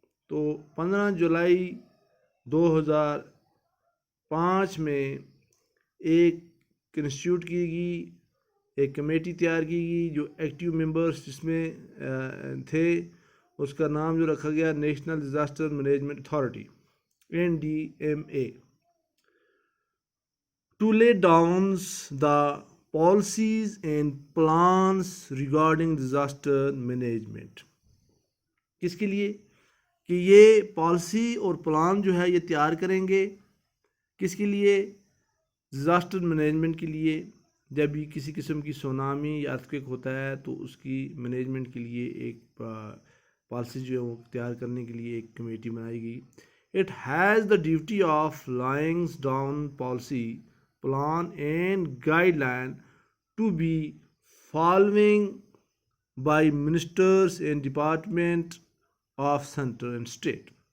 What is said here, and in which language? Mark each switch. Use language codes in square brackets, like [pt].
[ur] تو 15 جولائی 2005 میں ایک کنسٹیٹیوٹ کی گئی، ایک کمیٹی تیار کی گئی جو ایکٹیو ممبرس جس میں تھے. اس کا نام جو رکھا گیا [en] National disaster management authority NDMA, to lay down the policies and plans regarding disaster management. [ur] کس کے لیے؟ کہ یہ پالیسی اور پلان جو ہے یہ تیار کریں گے. کس کے لیے؟ ڈیزاسٹر مینجمنٹ کے لیے. جب بھی کسی قسم کی سونامی یا ارتھکویک ہوتا ہے تو اس کی مینجمنٹ کے لیے ایک پالیسی جو ہے وہ تیار کرنے کے لیے ایک کمیٹی بنائی گئی. [en] It has the duty of laying down policy, plan and guideline to be following by ministers and department of center and state.